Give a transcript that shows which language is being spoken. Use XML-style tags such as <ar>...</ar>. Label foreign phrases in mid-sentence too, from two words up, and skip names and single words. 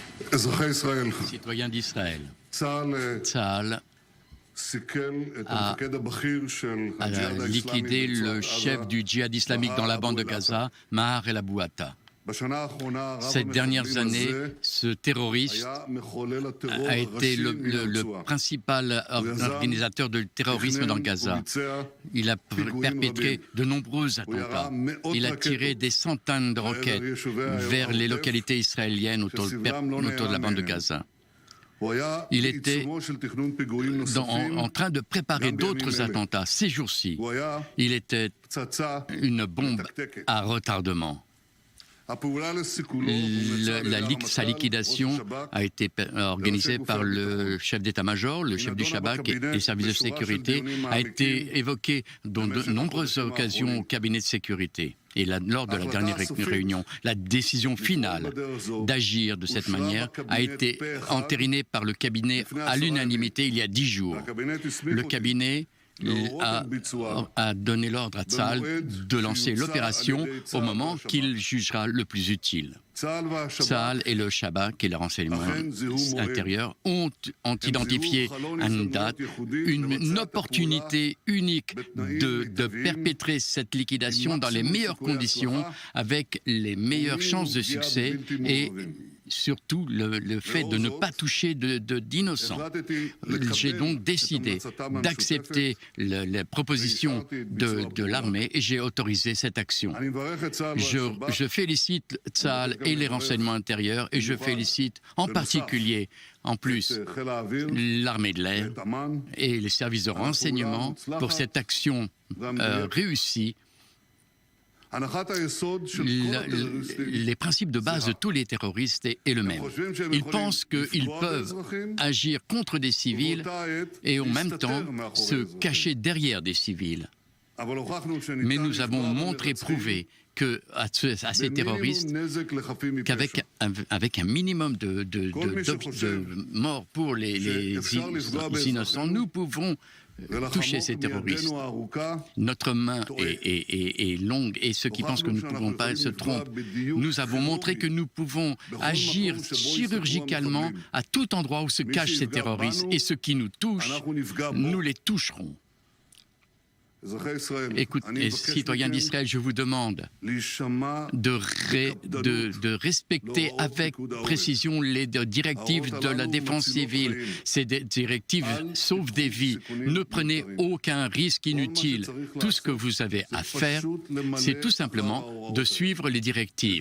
<fr>Citoyens d'Israël,</fr> <he>צה"ל</he> <fr>Tsahal</fr> <he>סיכל את</he> <fr>a</fr> <he>המפקד הבכיר של הג'יהאד האסלאמי</he> <fr>liquidé le</fr> <he>ברצועת</he> <fr>chef</fr> <he>עזה,</he> <fr>du djihad islamique dans la bande de Gaza, Maher El Abouata.</fr> <he>בשנה האחרונה רב</he> <fr>Ces dernières</fr> <he>המחבלים</he> <fr>années,</fr> <he>הזה</he> <fr>ce terroriste</fr> <he>היה מחולל הטרור</he> <fr>a été</fr> <he>הראשי מן</he> <fr>le</fr> <he>הרצועה.</he> <fr>principal organisateur de terrorisme dans Gaza.</fr> <he>וביצע</he> <fr>Il a perpétré de nombreux attentats. Il a tiré des centaines de roquettes vers les localités israéliennes autour de la bande de Gaza.</fr> <he>הוא היה</he> <fr>Il était</fr> <he>בעיצומו של תכנון פיגועים נוספים,</he> <fr>en train de préparer</fr> <he>גם</he> <fr>d'autres</fr> <he>בימים אלה.</he> <fr>attentats. Ces jours-ci,</fr> <he>הוא היה</he> <fr>il était</fr> <he>פצצה</he> <fr>une bombe</fr> <he>מתקתקת.</he> <fr>à retardement.</fr> <he>הפעולה לסיכולו הומלצה על ידי</he> <fr>Sa</fr> <he>הרמטכ"ל,</he> <fr>liquidation</fr> <he>ראש השב"כ,</he> <fr>a été organisée par le chef d'état-major, le chef du Shabak et les services de sécurité, a été évoquée dans de nombreuses occasions au cabinet de sécurité. Et lors de la dernière réunion, la décision finale d'agir de cette manière a été entérinée par le cabinet à l'unanimité il y a 10 jours.</fr> <he>והקבינט הסמיך</he> <fr>Le</fr> <he>אותי</he> <fr>cabinet a donné l'ordre à Tsahal de lancer l'opération au moment qu'il jugera le plus utile.</fr> <he>צה"ל והשב"כ</he> <fr>Tsahal et le Shabak et le renseignement intérieur ont identifié une date, une opportunité unique de perpétrer cette liquidation dans les meilleures conditions, avec les meilleures chances de succès et surtout le fait de ne pas toucher d'innocents. J'ai donc décidé d'accepter les propositions de l'armée et j'ai autorisé cette action.</fr> <he>אני מברך את צה"ל והשב"כ</he> <fr>Je félicite Tsahal et les renseignements intérieurs et je félicite en particulier, en plus,</fr> <he>את חיל האוויר</he> <fr>l'armée de l'air</fr> <he>ואת אמ"ן</he> <fr>et les services de renseignement pour cette action réussie.</fr> <he>הנחת היסוד של כל הטרוריסטים</he> <fr>Les principes de base de tous les terroristes est le même. Ils pensent qu'ils peuvent agir contre des civils</fr> <he>ובאותה עת</he> <fr>et en même temps</fr> <he>להסתתר מאחורי</he> <fr>se</fr> <he>האזרחים.</he> <fr>cacher derrière des civils.</fr> <he>אבל הוכחנו שניתן</he> <fr>Mais nous avons</fr> <he>לפגוע</he> <fr>montré,</fr> <he>במרצחים</he> <fr>prouvé à ces terroristes</fr> <he>במינימום נזק לחפים מפשע.</he> <fr>qu'avec un minimum de morts pour les innocents, nous pouvons toucher ces terroristes.</fr> <he>ולחמוק מידנו הארוכה</he> <fr>Notre main est longue et ceux qui pensent que nous ne pouvons pas se trompent. Nous avons montré que nous pouvons agir chirurgicalement à tout endroit où se cachent ces terroristes et ceux qui nous touchent,</fr> <he>אנחנו נפגע בו.</he> <fr>nous les toucherons.</fr> <he>אזרחי ישראל,</he> <fr>Écoute,</fr> <he>אני מבקש</he> <fr>citoyens</fr> <he>מכם</he> <fr>d'Israël, je vous demande</fr> <he>להישמע</he> <fr>de respecter avec précision les directives de la défense civile. Ces directives sauvent des vies. Ne prenez aucun risque inutile. Tout ce que vous avez à faire, c'est tout simplement de suivre les directives.</fr>